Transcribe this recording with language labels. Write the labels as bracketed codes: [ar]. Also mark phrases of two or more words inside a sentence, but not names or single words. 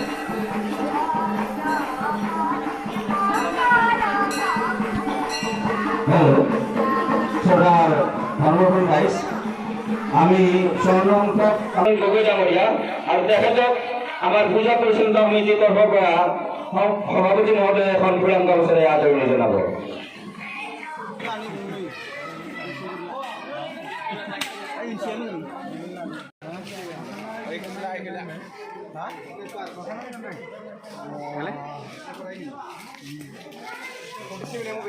[as] আমি স্বর্ণাঙ্কক গগৈডাঙরিয়া আর দেখা যাক আমার পূজা পরিচালনা সমিতির তরফৰ পৰা সভাপতি মহোদয় এখন ফুলাম গামোচাৰে আদৰণি জনাব। Baik, কি